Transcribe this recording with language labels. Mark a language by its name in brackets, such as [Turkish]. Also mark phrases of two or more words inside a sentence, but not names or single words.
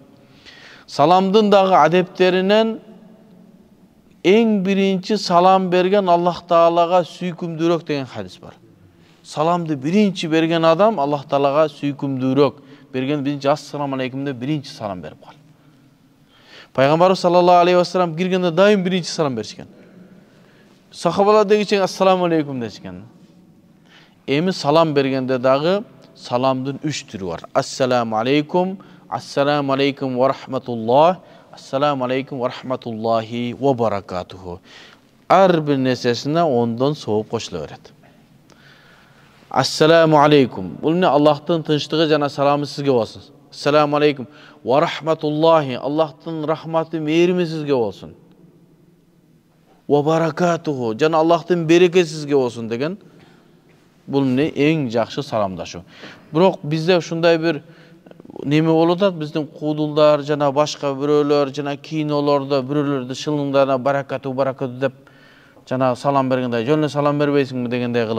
[Kyrgyz] Саламдын дагы адептеринен эң биринчи салам берген Аллах Таалага сүйкүмдүүрөөк деген хадис бар. Саламды биринчи берген адам Аллах Таалага сүйкүмдүүрөөк. Берген биринчи [Arabic] السلام عليكم [Kyrgyz] деп биринчи салам берип кал. Пайгамбарыбыз [Arabic] صلى الله عليه وسلم [Kyrgyz] киргенде дайым биринчи салам беришкен. Сахабалар дегиче [Arabic] السلام عليكم [Kyrgyz] дешкен. Эми салам бергенде дагы саламдын 3 түрү бар. [Arabic] السلام عليكم، السلام عليكم ورحمة الله، السلام عليكم ورحمة الله وبركاته. [Kyrgyz] Ар бир нерсесине ондон сооп кошула берет. [Arabic] السلام عليكم. [Kyrgyz] Бул эмне? Аллахтын тынчтыгы жана саламы сизге болсун. [Arabic] السلام عليكم ورحمة الله. [Kyrgyz] Аллахтын рахматы, мээрими сизге болсун. [Arabic] وبركاته. [Kyrgyz] Жана Аллахтын берекеси сизге болсун деген. Бул эмне? Эң жакшы саламдашуу. Бирок бизде ушундай бир неме болуп атат, биздин куудулдар жана башка бирөөлөр жана кинолордо бирөөлөрдү шылыңдарына баракату деп жана салам бергенде жөн салам бербейсиңби дегендей кылып.